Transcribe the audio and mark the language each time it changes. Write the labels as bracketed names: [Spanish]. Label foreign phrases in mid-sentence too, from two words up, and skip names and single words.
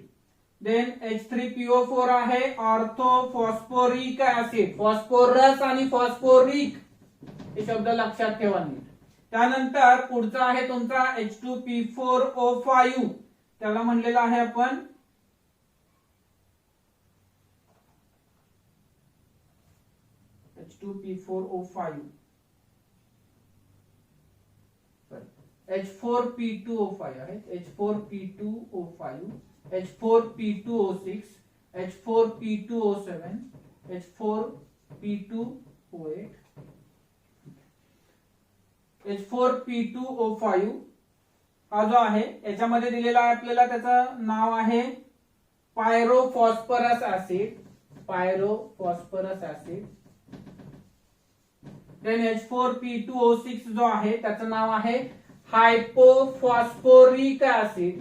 [Marathi] देन H3PO4 आहे ऑर्थोफॉस्फोरिक ऍसिड. फॉस्फोरस आणि फॉस्फोरिक हे शब्द लक्षात ठेवा. त्यानंतर पुढचा आहे तुमचा H2P4O5. त्याला म्हणलेला आहे आपण H2P4O5, H4P2O5 आहे, H4P2O5, H4P2O6, H4P2O7, H4P2O8, H4P2O5 हा जो आहे याच्यामध्ये दिलेला आहे आपल्याला, त्याचं नाव आहे पायरोफॉस्फरस ऍसिड. पायरोफॉस्फरस ऍसिड. देन H4P2O6 जो आहे त्याचं नाव आहे हायपोफॉस्फोरिक ऍसिड.